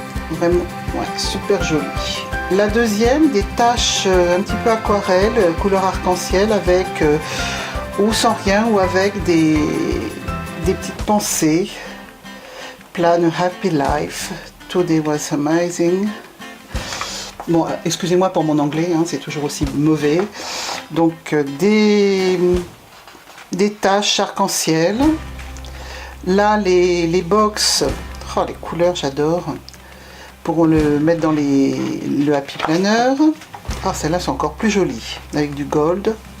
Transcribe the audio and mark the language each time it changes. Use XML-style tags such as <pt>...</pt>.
<fr>Vraiment, ouais, super joli. La deuxième, des taches un petit peu aquarelle, couleur arc-en-ciel, avec ou sans rien, ou avec des petites pensées.</fr> <en>Plan a happy life, today was amazing.</en> <fr>Bon, excusez-moi pour mon anglais, hein, c'est toujours aussi mauvais. Donc des taches arc-en-ciel. Là, les box, oh les couleurs, j'adore. pour le mettre dans le Happy Planner. Ah, celles-là sont encore plus jolies, avec du gold.</fr>